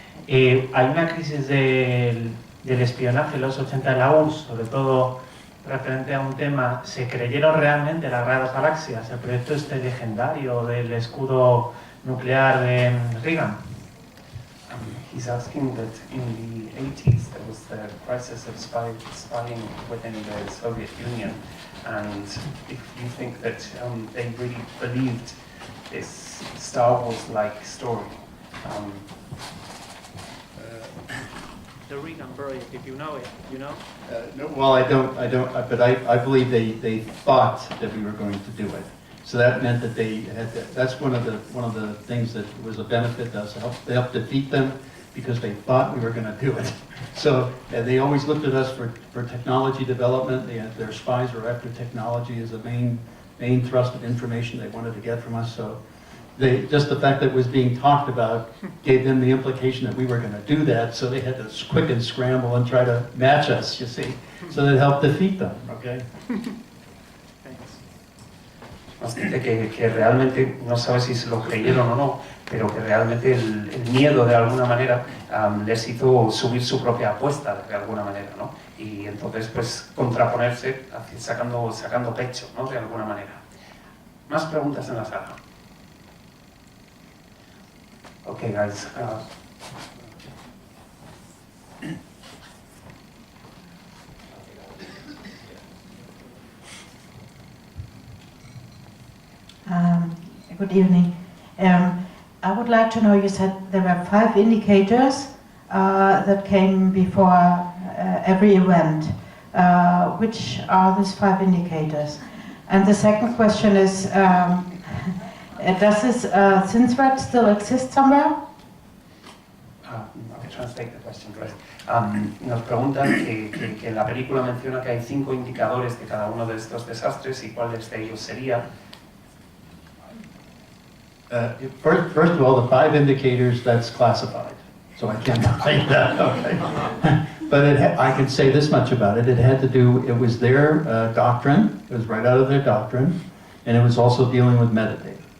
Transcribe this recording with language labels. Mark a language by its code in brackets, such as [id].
[es] Hay una crisis del espionaje en los 80 en la URSS, sobre todo referente a un tema. ¿Se creyeron realmente las raras galaxias, el proyecto este legendario del escudo nuclear de Reagan? [en] He's asking that in the 80s there was the crisis of spying within the Soviet Union, and if you think that they really believed this Star Wars-like story. the Regan project, if you know it, you know? No, well, I don't, but I believe they thought that we were going to do it. So that meant that they had, that's one of the things that was a benefit to us, they helped defeat them because they thought we were going to do it. So they always looked at us for technology development. Their spies were after technology as the main thrust of information they wanted to get from us. So just the fact that it was being talked about gave them the implication that we were going to do that, so they had to quicken scramble and try to match us, you see. So that helped defeat them, okay? [es] Nos dice que realmente, no sabe si se lo creyeron o no, pero que realmente el miedo de alguna manera les hizo subir su propia apuesta de alguna manera, ¿no? Y entonces pues contraponerse sacando pecho, ¿no? De alguna manera. Más preguntas en la sala. [en] Okay, guys. Good evening. I would like to know, you said there were 5 indicators that came before every event. Which are these 5 indicators? And the second question is, does this synthread still exist somewhere? I can translate the question first. [es] Nos preguntan que en la película menciona que hay 5 indicadores de cada uno de estos desastres y cuál de ellos sería. [en] First of all, the 5 indicators, that's classified. So I can't tell you that, okay. But I can say this much about it. It was their doctrine. It was right out of their doctrine. And it was also dealing with metadata.